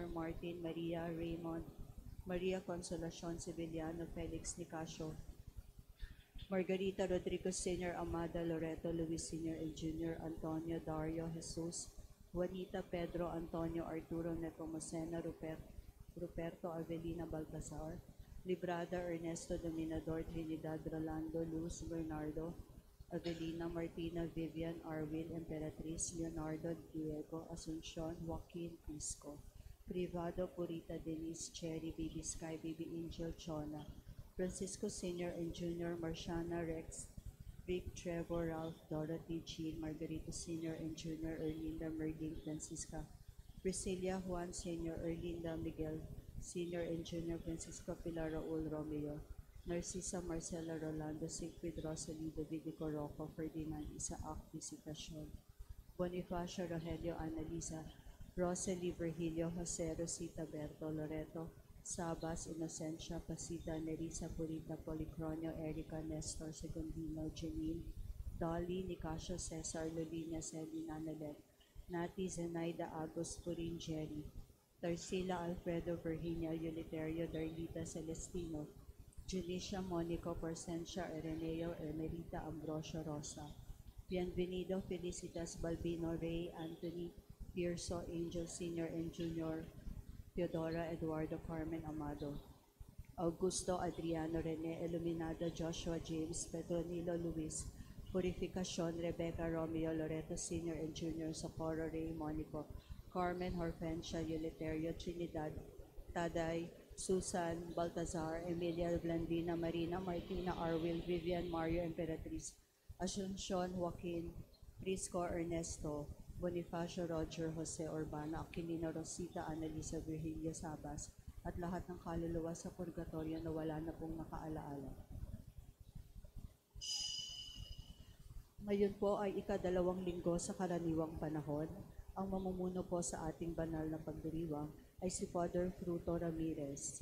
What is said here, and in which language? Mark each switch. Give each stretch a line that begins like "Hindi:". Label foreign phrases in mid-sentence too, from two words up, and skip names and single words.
Filipino: Martin Maria Raymond, Maria Consolacion Civiliano Felix Nicasio, Margarita Rodrigo Sr. Amada Loreto Luis Sr. and Jr. Antonio Dario Jesus, Juanita Pedro Antonio Arturo Nepomuceno Ruperto Avelina Baltasar, Librada Ernesto Dominador Trinidad Rolando Luz Bernardo, Avelina Martina Vivian Arwin Emperatriz Leonardo Diego Asuncion Joaquin Crisco, Privado Purita Denise Cherry Baby Sky Baby Angel Chona, Francisco Sr. and Jr. Marciana Rex Rick Trevor Ralph Dorothy Jean Margarito Sr. and Jr. Erlinda Merging Francisca, Priscilla Juan Sr. Erlinda Miguel Sr. and Jr. Francisco Pilar Raul Romeo, Narcisa Marcela Rolando Sigfrid Rosalie Davidico Rocco Ferdinand Isaac Visitacion, Bonifacio Rogelio Annalisa, Rosalie Virgilio Jose Rosita Berto Loreto, Sabas Inocencia Pasita Nerissa Purita Policronio Erica Nestor Segundino Janine, Dolly Nicasio Cesar Lolina Selina Nalet, Nati Zenaida Agos Purin Jerry, Tarsila Alfredo Virginia Unitario Darlita Celestino, Junicia Monico Porcencia Areneo Emerita Ambrosio Rosa, Bienvenido Felicitas Balbino Ray Anthony Pierso Angel Sr. and Jr. Teodora Eduardo Carmen Amado, Augusto Adriano Rene Iluminado Joshua James Petronilo Luis, Purificacion Rebecca Romeo Loreto Sr. and Jr. Socorro Ray Monico, Carmen Horfensia Unitario Trinidad, Taday Susan Baltazar, Emilia Blandina Marina Martina Arwil Vivian Mario Emperatriz, Asuncion Joaquin Prisco Ernesto, Bonifacio Roger Jose Urbana, Aquilino Rosita Annalisa Virgilio Sabas, at lahat ng kaluluwa sa purgatorio na wala na pong nakaalaala. Ngayon po ay ika-2 linggo sa karaniwang panahon. Ang mamumuno po sa ating banal na pagdiriwang ay si Father Fruto Ramirez.